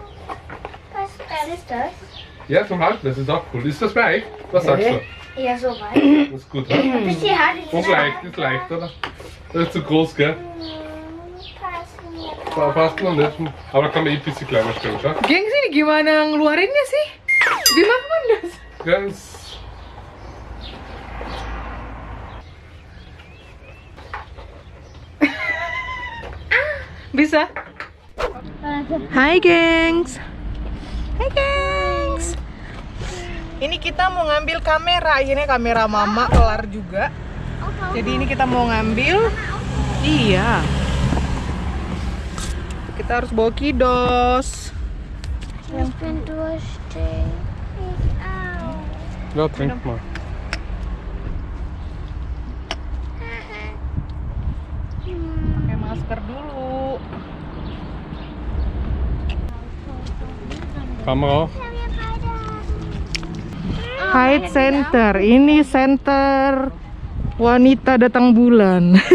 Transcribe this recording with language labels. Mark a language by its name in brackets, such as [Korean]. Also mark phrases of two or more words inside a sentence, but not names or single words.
[German] Was ist das? Ja, zum Halten, das ist auch cool. Ist das weich? Was sagst du? Ja, so weit. Das ist gut, oder? Bis die Haare Und leicht, ist leicht, oder? Das ist zu groß, gell? Passt noch nicht. Aber da kann man eh ein bisschen kleiner stellen, schau. [Indonesian] Gengs, ini gimana ngeluarinnya sih? Di mana das? [German] Ganz. [Indonesian] Bisa? Hai gengs. Hai gengs. Ini kita mau ngambil kamera. Akhirnya kamera mama kelar juga. Jadi ini kita mau ngambil. Iya. Kita harus bawa kidos. [German] Ich bin durstig. Ich auch. Ja, trink mal. [Indonesian] Pakai masker dulu. [German] Kamera auf. [Indonesian] Haid Center. Ini center wanita datang bulan.